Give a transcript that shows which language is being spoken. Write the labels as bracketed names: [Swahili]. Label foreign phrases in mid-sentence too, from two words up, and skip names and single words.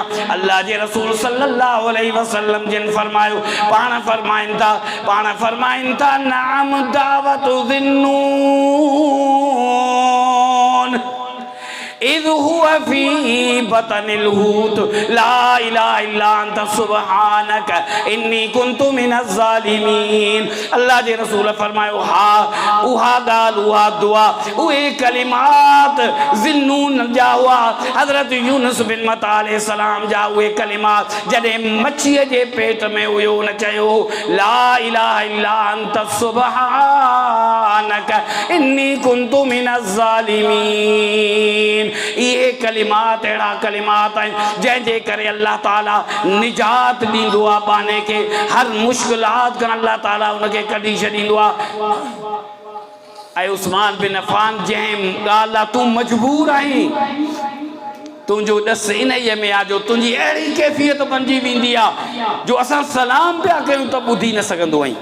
[Sindhi] अल्लाह जे रसूल [Arabic] صلى الله عليه وسلم [Sindhi] जिन फरमायो, पाण फरमाइनि था [Arabic] نعم دعوة ذي النون إذ هو في بطن الحوت لا إله إلا أنت سبحانك إني كنت من الظالمين. [Sindhi] अल्लाह जे रसूल फरमायो, हा उहा ॻाल्हि, उहा दुआ, उहे कलिमात ज़िन्नून जा हुआ, हज़रत यूनुस बिन मत्ता [Arabic] عليه السلام [Sindhi] जा उहे कलिमात जॾहिं मच्छीअ जे पेट में हुयो, उन चयो [Arabic] لا إله إلا أنت سبحانك إني كنت من الظالمين. [Sindhi] इहे कलिमात अहिड़ा कलिमात आहिनि जंहिंजे करे अल्लाह ताला निजात ॾींदो आहे पाने खे, हर मुश्किलात खां अल्लाह ताला उनखे कढी छॾींदो आहे। ऐं उस्मान बिन अफ़ान जंहिं ॻाल्हि लाइ तूं मजबूर आहीं, तुंहिंजो ॾस इन ई में आहे जो तुंहिंजी अहिड़ी कैफ़ियत बणिजी वेंदी आहे जो असां सलाम पिया कयूं त ॿुधी न सघंदो आहीं।